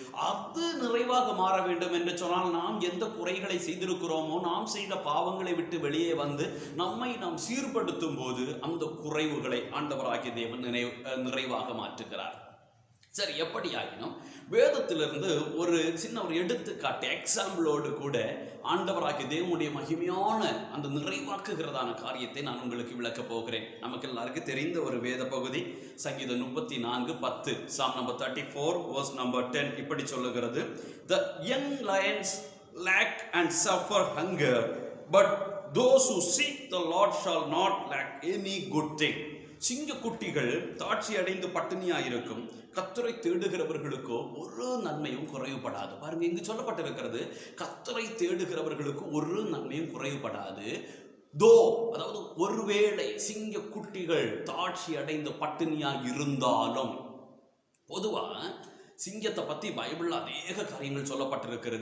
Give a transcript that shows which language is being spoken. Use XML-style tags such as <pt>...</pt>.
<ta>அது நிறைவாக மாற வேண்டும் என்று சொன்னால் நாம் எந்த குறைகளை செய்திருக்கிறோமோ, நாம் செய்த பாவங்களை விட்டு வெளியே வந்து நம்மை நாம் சீர்படுத்தும் போது அந்த குறைவுகளை ஆண்டவராகிய தேவன் நிறைவாக மாற்றுகிறார். சரி, எப்படி ஆகினும் வேதத்திலிருந்து ஒரு சின்ன ஒரு எடுத்துக்காட்டு எக்ஸாம்பிளோடு கூட ஆண்டவராகிய தேவனுடைய மகிமையான அந்த நிறைவாக்குகிறதான காரியத்தை நான் உங்களுக்கு விளக்க போகிறேன். நமக்கு எல்லாருக்கும் தெரிந்த ஒரு வேத பகுதி சங்கீதம் 34:10,</ta> <en>Psalm number 34 verse number 10 இப்படி சொல்லுகிறது, The young lions lack and suffer hunger, but those who seek the Lord shall not lack any good thing.</en> <ta>சிங்க குட்டிகள் தாட்சி அடைந்து பட்டினியா இருக்கும், கர்த்தரை தேடுகிறவர்களுக்கோ ஒரு நன்மையும் குறைவுபடாது. பாருங்க, இங்கு சொல்லப்பட்டிருக்கிறது, கர்த்தரை தேடுகிறவர்களுக்கு ஒரு நன்மையும் குறைவுபடாது. தோ, அதாவது ஒருவேளை சிங்க குட்டிகள் தாட்சி அடைந்து பட்டினியா இருந்தாலும், பொதுவா சிங்கத்தை பற்றி பைபிளில் அநேக காரியங்கள் சொல்லப்பட்டிருக்கிறது.</ta>